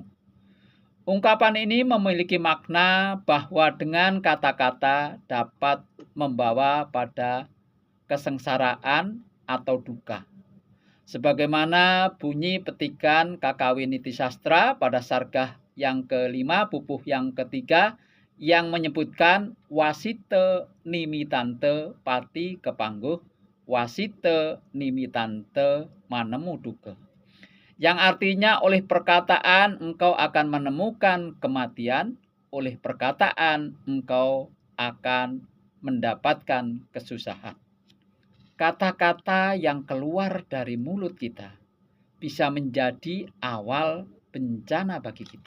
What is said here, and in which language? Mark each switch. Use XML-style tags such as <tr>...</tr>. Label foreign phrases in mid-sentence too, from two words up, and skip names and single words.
<id>Ungkapan ini memiliki makna bahwa dengan kata-kata dapat membawa pada kesengsaraan atau duka. Sebagaimana bunyi petikan Kakawiniti Sastra pada sargah yang kelima, pupuh yang ketiga, yang menyebutkan</id> <kaw>wasite nimitante pati kepangguh, wasite nimitante manemu duka.</kaw> <id>Yang artinya oleh perkataan engkau akan menemukan kematian, oleh perkataan engkau akan mendapatkan kesusahan. Kata-kata yang keluar dari mulut kita bisa menjadi awal bencana bagi kita.</id>